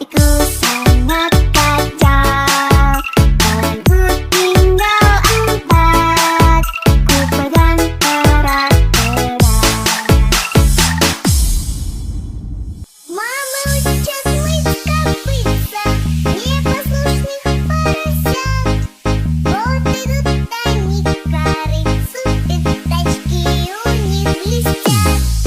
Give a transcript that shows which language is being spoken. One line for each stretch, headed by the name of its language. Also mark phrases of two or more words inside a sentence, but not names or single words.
Indonesian: sangat kacau. Tanganku tinggal 4, ku pegang erat-erat.
Russian: Мама учит мыть копытца непослушных поросят. Вот идут они к корыцу, пятачки у них блестят.